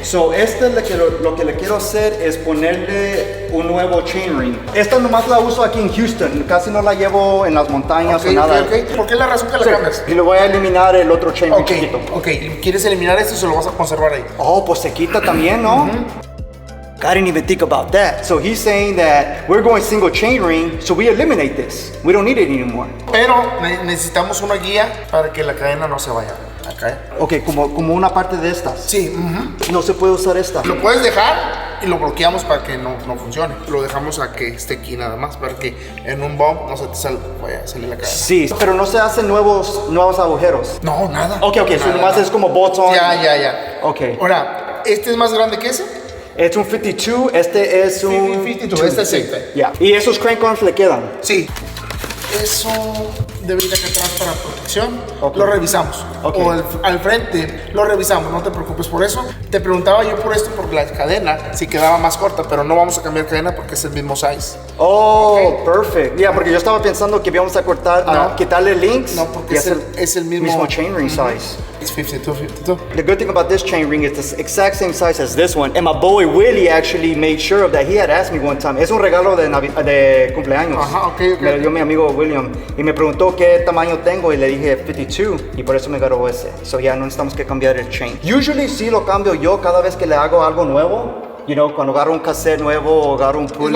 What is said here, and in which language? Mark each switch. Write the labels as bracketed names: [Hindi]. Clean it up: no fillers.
[Spanish] So, lo que le quiero hacer es ponerle un nuevo chainring. Esta nomás la uso aquí en Houston. Casi no la llevo en las montañas o nada. Ok. ¿Por qué la razón que la cambias? Y le voy a eliminar el otro chainring chiquito. Ok, ¿quieres eliminar esto o se lo vas a conservar ahí? Oh, pues se quita también, ¿no? [English] I didn't even think about that. So he's saying that we're going single chainring, so we eliminate this. We don't need it anymore. [Spanish] Pero necesitamos una guía para que la cadena no se vaya a caer. Ok, como una parte de estas. Sí. No se puede usar esta. Lo puedes dejar y lo bloqueamos para que no funcione. Lo dejamos a que esté aquí nada más, para que en un bump no se te vaya a salir la cadena. Sí, pero no se hacen nuevos agujeros. No, nada. Ok, [English] so [Spanish] nomás es como [English] bolts on. [Spanish] Ya. Ok. Ahora, ¿este es más grande que ese? Es un 52, este es un... 52, este es 60. Ya. ¿Y esos crank arms le quedan? Sí. Eso debe ir acá atrás para protección. Okay. Lo revisamos. Okay. O al frente lo revisamos, no te preocupes por eso. Te preguntaba yo por esto, porque la cadena si quedaba más corta, pero no vamos a cambiar cadena porque es el mismo size. [English] Oh, okay. Perfect. [Spanish] Ya, porque yo estaba pensando que íbamos a cortar, quitarle links. No, porque es el mismo [English] chainring size. It's 52. The good thing about this chainring is the exact same size as this one. And my boy Willie actually made sure of that. He had asked me one time. [Spanish] Es un regalo de cumpleaños. Ajá, ok. Me lo dio mi amigo William. Y me preguntó qué tamaño tengo y le dije 52. Y por eso me agarró ese. [English] So [Spanish] ya no necesitamos que cambiar el chain. [English] Usually [Spanish] sí lo cambio yo cada vez que le hago algo nuevo. [English] You know, [Spanish] cuando agarro un cassette nuevo o agarro un pulley.